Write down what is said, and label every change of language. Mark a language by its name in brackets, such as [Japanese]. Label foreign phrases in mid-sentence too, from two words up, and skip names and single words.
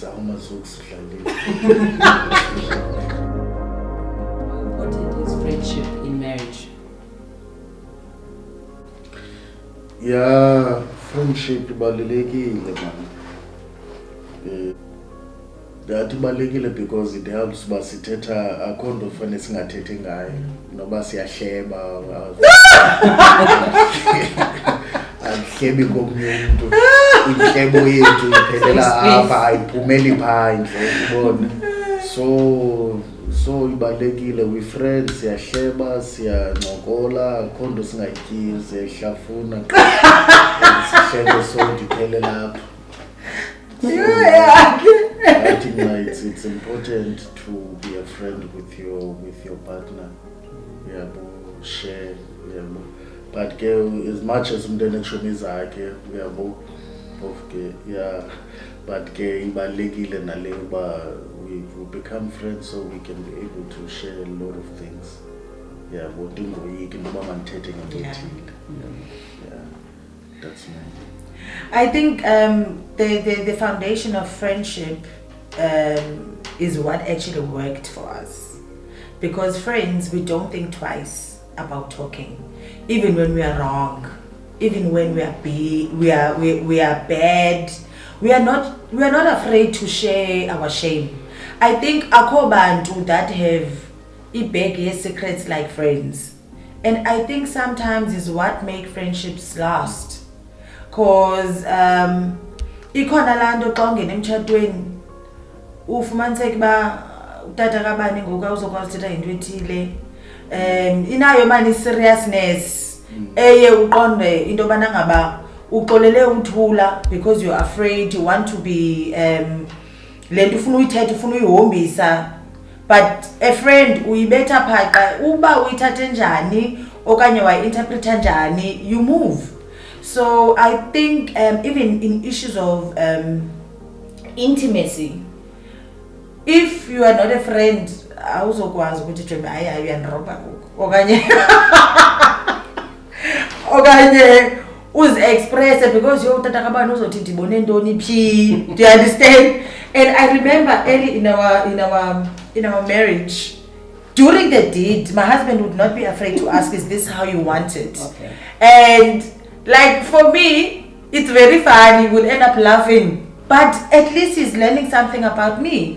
[English] How important is friendship in marriage? [Xhosa] Friendship ibalulekile man. That ibalulekile [English] because it helps [Xhosa] uba sithetha akho nto fanele singathethi ngayo noba siyahleba andihlebi komnye umntu intlebo yethu iphelela apha ayiphumeli phandle ubona so ibalulekile [English] we friends [Xhosa] siyahleba siyancokola akho nto singayityiyo siyahlafuna sihlebe sonke iphele lapha. [English] I think it's important to be a friend with your partner. Share. But as much as [Xhosa] umntwana ekushonizakhe [English] but [Xhosa] ibalulekile nale uba [English] we become friends so we can be able to share a lot of things. [Xhosa] Ndingoyiki noba mandithethe ngento ethile. [English] That's my. I think the foundation of friendship is what actually worked for us, because friends, we don't think twice about talking, even when we are wrong, even when we are bad. We are not afraid to share our shame. I think [Xhosa] akho bantu [English] that have ibhegi secrets like friends, and I think sometimes is what make friendships last. [Xhosa] Cause ikhona lando xa ungena emtshatweni ufumaniseke ba utata kabani ngoku awuzokwazi uthetha into ethile inayo mani seriousness eye uqonde into yobana ngaba uxolele uthula [English] because you're afraid, you want to be [Xhosa] le nto ufuna uyithetha ufuna uyihombisa, [English] but a friend [Xhosa] uyibetha phaqa uba uyithathe njani okanye wayi-interpreta njani, [English] you move. So I think even in issues of intimacy, if you are not a friend, [Xhosa] awuzokwazi ukuthi Jembe hayi uyandiroba okanye uzi-express because utata kabani uzothi ndibone ntoni phi. [English] Do you understand? And I remember early in our marriage, during the deed, my husband would not be afraid to ask, is this how you want it? Okay. And like for me, it's very funny, we'll end up laughing, but at least he's learning something about me.